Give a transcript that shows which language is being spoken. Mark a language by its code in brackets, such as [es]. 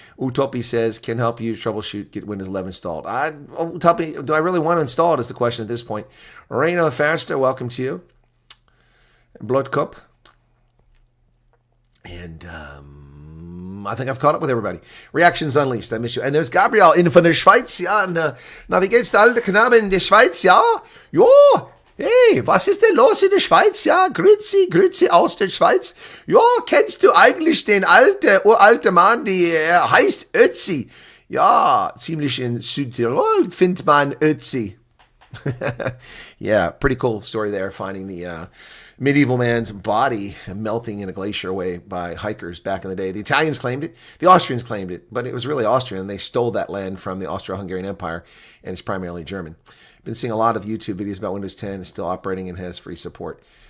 [en] Utopi says, can help you troubleshoot, get Windows 11 installed. Utopi, do I really want to install it is the question at this point. Reina Faster, welcome to you. Blood Cup. And I think I've caught up with everybody. Reactions Unleashed. I miss you. And there's Gabriel in [de] von der Schweiz. Ja, und, na, wie geht's der alte Knabe in der Schweiz? Ja, jo. Hey, was ist denn los in der Schweiz? Ja, Grüezi aus der Schweiz. Ja, kennst du eigentlich den uralte Mann, der heißt Ötzi? Ja, ziemlich in Südtirol findet man Ötzi. [en] Yeah, pretty cool story there, finding the medieval man's body melting in a glacier away by hikers back in the day. The Italians claimed it. The Austrians claimed it, but it was really Austrian. They stole that land from the Austro-Hungarian Empire, and it's primarily German. Been seeing a lot of YouTube videos about Windows 10. It's still operating and has free support.